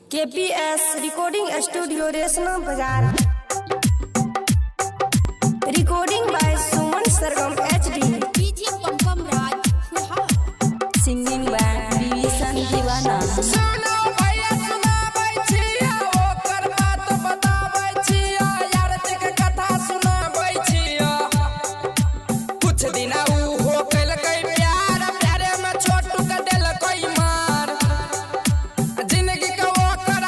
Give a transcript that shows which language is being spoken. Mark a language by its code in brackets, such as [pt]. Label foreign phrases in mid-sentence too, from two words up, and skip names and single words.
[en] KPS Recording Studio Resna Bazaar. Recording by Suman Sargam HD. DJ Pampam Raj Suha. Singing by Vivisan Divana. [mai] सुनो भैया सुनाबै छिया ओकर बात बताबै छिया यार के कथा सुनाबै छिया कुछ दिन ऊ हो कैलकै प्यार प्यारे में छोटू के देलकै मार जिंदगी के ओकर